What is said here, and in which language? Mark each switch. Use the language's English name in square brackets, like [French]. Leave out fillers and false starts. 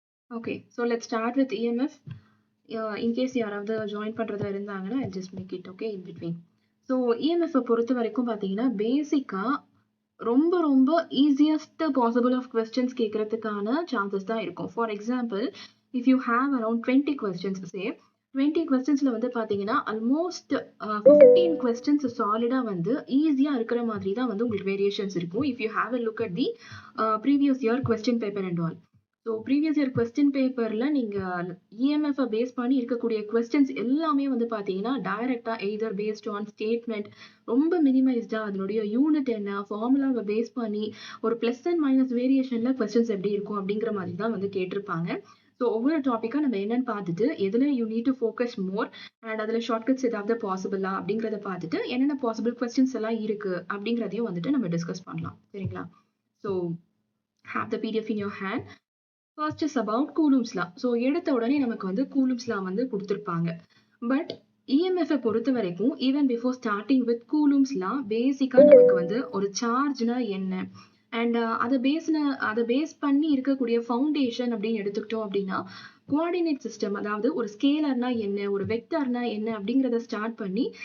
[English] Okay, so let's start with EMF. In case [Tamil] யாராவது join பண்றதா இருந்தாங்கன்னா [English] I'll just make it okay in between. [Tamil] So EMF பொறுத்த வரைக்கும் பாத்தீங்கன்னா பேசிக்கா ரொம்ப ரொம்ப easiest possible of questions கேட்கறதுக்கான chances தான் இருக்கும். [English] for example, if you have around 20 questions say [Tamil] 20 கொஸ்டின்ஸ்ல வந்து பாத்தீங்கன்னா ஆல்மோஸ்ட் 15 கொஸ்டின்ஸ் சாலிடா வந்து ஈஸியா இருக்கிற மாதிரி தான் வந்து உங்களுக்கு வேரியேஷன்ஸ் இருக்கும். [English] If you have a look at the previous year question paper and all. [Tamil] So previous year question பேப்பர்ல நீங்க இஎம்எஃப் பேஸ் பண்ணி இருக்கக்கூடிய கொஸ்டின்ஸ் எல்லாமே வந்து பாத்தீங்கன்னா டைரக்டா [English] either based on statement, [Tamil] ரொம்ப மினிமைஸ்டா அதனுடைய யூனிட் என்ன, ஃபார்முலாவை பேஸ் பண்ணி ஒரு பிளஸ் அண்ட் மைனஸ் வேரியேஷன்ல கொஸ்டின்ஸ் எப்படி இருக்கும் அப்படிங்கிற மாதிரி தான் வந்து கேட்டிருப்பாங்க. ஸோ ஒவ்வொரு டாப்பிக்கா நம்ம என்னன்னு பார்த்துட்டு எதுல [English] you need to focus more [Tamil] and அதுல ஷார்ட்கட்ஸ் ஏதாவது பாசிபிளா அப்படிங்கிறத பார்த்துட்டு என்னென்ன பாசிபிள் கொஸ்டின்ஸ் எல்லாம் இருக்கு அப்படிங்கிறதையும் வந்துட்டு நம்ம டிஸ்கஸ் பண்ணலாம். சரிங்களா? [English] ஸோ have the PDF in your hand. First is about Coulomb's law. [Tamil] So எடுத்த உடனே நமக்கு வந்து Coulomb's law வந்து கொடுத்திருப்பாங்க. பட் EMF பொறுத்த வரைக்கும் [English] even before starting with Coulomb's law [Tamil] பேசிக்கா நமக்கு வந்து ஒரு சார்ஜ்னா என்ன அண்ட் அதை பேஸ் பண்ணி இருக்கக்கூடிய ஃபவுண்டேஷன் அப்படின்னு எடுத்துக்கிட்டோம் அப்படின்னா கோஆர்டினேட் சிஸ்டம், அதாவது ஒரு ஸ்கேலர்னா என்ன, ஒரு வெக்டர்னா என்ன அப்படிங்கிறத ஸ்டார்ட் பண்ணி